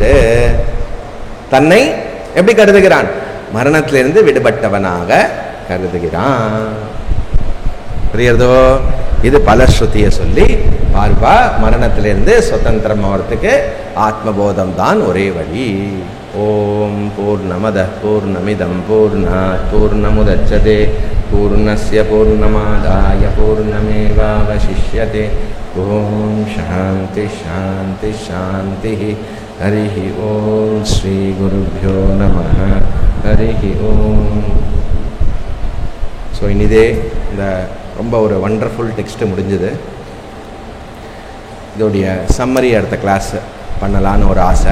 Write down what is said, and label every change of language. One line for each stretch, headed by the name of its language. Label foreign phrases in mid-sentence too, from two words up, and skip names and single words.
Tamil: தன்னை எப்படி கருதுகிறான்? மரணத்திலிருந்து விடுபட்டவனாக கருதுகிறான். புரியுறதோ? இது பலஸ்ருதியை சொல்லி பார்ப்பா, மரணத்திலிருந்து சுதந்திரம் ஆகிறதுக்கு ஆத்மபோதம் தான் ஒரே வழி.
Sanskrit: ॐ पूर्णमद पूर्णमिदं पूर्णात् पूर्णमुदच्यते पूर्णस्य पूर्णमादाय पूर्णमेवावशिष्यते. ॐ शान्ति शान्ति शान्ति. हरि ॐ श्री गुरुभ्यो नमः. हरि ॐ.
Tamil: ஸோ இனிதே இந்த ரொம்ப ஒரு
English: wonderful text
Tamil: முடிஞ்சுது. இதோடைய சம்மரி அடுத்த கிளாஸ் பண்ணலான்னு ஒரு ஆசை.